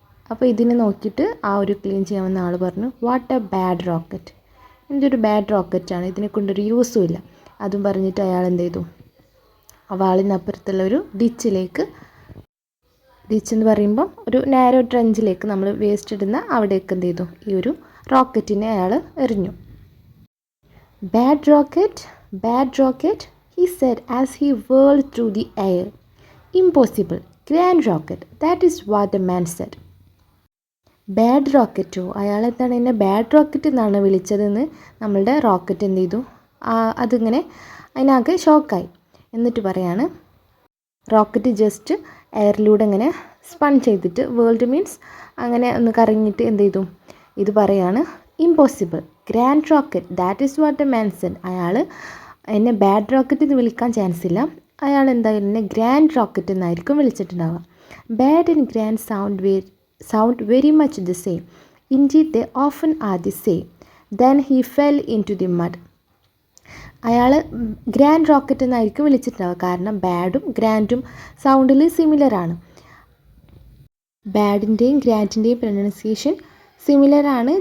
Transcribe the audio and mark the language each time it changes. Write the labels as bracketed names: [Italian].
[Malayalam] അപ്പോൾ ഇതിനെ നോക്കിയിട്ട് ആ ഒരു ക്ലീൻ ചെയ്യാൻ വന്ന ആൾ പറഞ്ഞു, [English] what a bad rocket, [Malayalam] എന്തൊരു ബാഡ് റോക്കറ്റാണ്, ഇതിനെ കൊണ്ടൊരു യൂസും ഇല്ല. അതും പറഞ്ഞിട്ട് അയാൾ എന്ത് ചെയ്തു, വാളിനപ്പുറത്തുള്ള ഒരു ഡിച്ച് എന്ന് പറയുമ്പം ഒരു നാരോ ട്രെഞ്ചിലേക്ക് നമ്മൾ വേസ്റ്റ് ഇടുന്ന അവിടേക്ക് എന്ത് ചെയ്തു, ഈ ഒരു റോക്കറ്റിനെ അയാൾ എറിഞ്ഞു. [English] Bad rocket he said as he whirled through the air. Impossible, grand rocket, that is what the man said. [Malayalam] Bad റോക്കറ്റോ, അയാൾ എന്താണ് എന്നെ ബാഡ് റോക്കറ്റ് എന്നാണ് വിളിച്ചതെന്ന് നമ്മളുടെ റോക്കറ്റ് എന്ത് ചെയ്തു, അതിങ്ങനെ അതിനാകെ ഷോക്കായി. എന്നിട്ട് പറയാണ്, റോക്കറ്റ് ജസ്റ്റ് എയറിലൂടെ ഇങ്ങനെ സ്പൺ ചെയ്തിട്ട്, വേൾഡ് മീൻസ് അങ്ങനെ ഒന്ന് കറങ്ങിയിട്ട് എന്ത് ചെയ്തു, ഇത് പറയാണ്, [English] Impossible, grand rocket, that is what a man said. [Malayalam] അയാൾ എന്നെ ബാഡ് റോക്കറ്റ് എന്ന് വിളിക്കാൻ ചാൻസ് ഇല്ല, അയാൾ എന്തായാലും എന്നെ ഗ്രാൻഡ് റോക്കറ്റ് എന്നായിരിക്കും വിളിച്ചിട്ടുണ്ടാവുക. [English] Bad and grand sound very much the same. Indeed, they often are the same. Then he fell into the mud. [Malayalam] അയാൾ ഗ്രാൻഡ് റോക്കറ്റ് എന്നായിരിക്കും വിളിച്ചിട്ടുണ്ടാവുക, കാരണം ബാഡും ഗ്രാൻഡും സൗണ്ടിൽ സിമിലറാണ്. ബാഡിൻ്റെയും ഗ്രാൻഡിൻ്റെയും പ്രൊനൗൺസിയേഷൻ സിമിലറാണ്.